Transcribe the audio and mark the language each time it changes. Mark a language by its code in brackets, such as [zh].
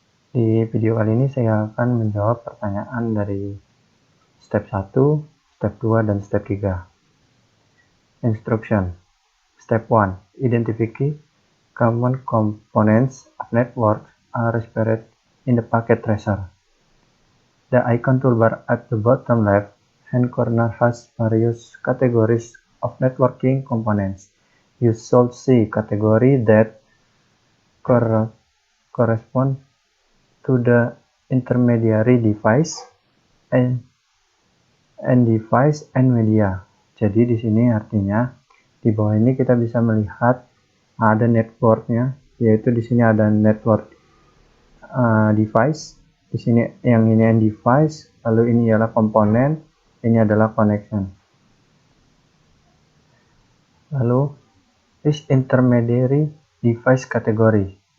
[id] Di video kali ini saya akan menjawab pertanyaan dari step 1, step 2, dan step 3. [en] Instruction. Step 1. Identify common components of network are spread in the packet tracer. The icon toolbar at the bottom left hand corner has various categories of networking components. You should see category that correspond to the intermediary device and device and media. [id] Jadi di sini artinya di bawah ini kita bisa melihat ada networknya, yaitu di sini ada network device, di sini yang ini end device, lalu ini ialah komponen, ini adalah connection. [en] Lalu this intermediary device category.